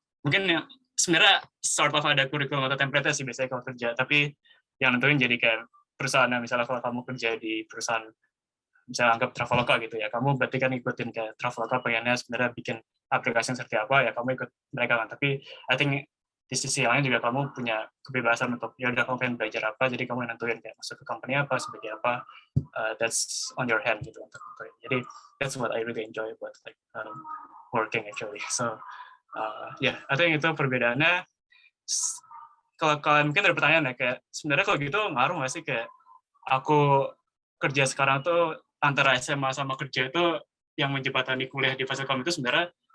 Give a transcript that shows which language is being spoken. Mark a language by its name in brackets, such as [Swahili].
[Indonesian] Mungkin yang sebenarnya [English] sort of [Indonesian] ada kurikulum atau template sih biasanya kalau kerja, tapi yang nentuin jadi kayak perusahaan, misalnya kalau kamu kerja di perusahaan, misalnya anggap Traveloka gitu ya, kamu berarti kan ikutin kayak Traveloka pengennya sebenarnya bikin aplikasi yang seperti apa, ya kamu ikut mereka kan. Tapi [English] I think [Indonesian] di sisi lain juga kamu punya kebebasan untuk, ya udah kamu pengen belajar apa, jadi kamu nentuin kayak masuk ke company apa, sebagai apa, [English] that's on your hand [Indonesian] gitu. Jadi [English] that's what I really enjoy about like working actually. So I think [Indonesian] itu perbedaannya. Kalau kalian mungkin ada pertanyaan ya, kayak sebenarnya kalau gitu ngaruh nggak sih kayak aku kerja sekarang tuh antara SMA sama kerja itu yang menjembatani kuliah di Fasilkom itu sebenarnya